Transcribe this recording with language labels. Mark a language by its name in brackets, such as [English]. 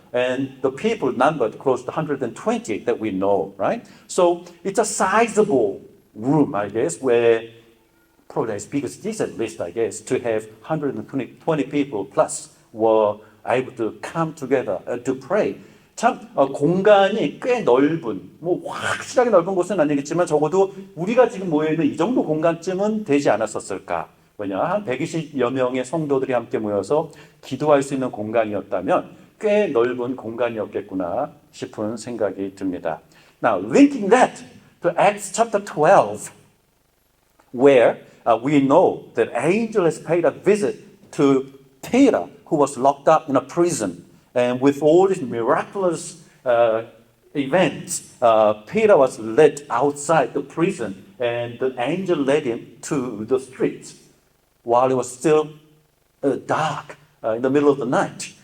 [English] And the people numbered close to 120 that we know, right? So it's a sizable room, I guess, where probably as big as this at least, I guess, to have 120 people plus were able to come together to pray. [Korean] 참 공간이 꽤 넓은, 뭐 확실하게 넓은 곳은 아니겠지만 적어도 우리가 지금 모여있는 이 정도 공간쯤은 되지 않았었을까. 왜냐, 한 120여 명의 성도들이 함께 모여서 기도할 수 있는 공간이었다면 꽤 넓은 공간이었겠구나 싶은 생각이 듭니다. [English] Now, linking that to Acts chapter 12, where we know that angel has paid a visit to Peter, who was locked up in a prison. And with all these miraculous events, Peter was led outside the prison, and the angel led him to the streets while it was still dark in the middle of the night.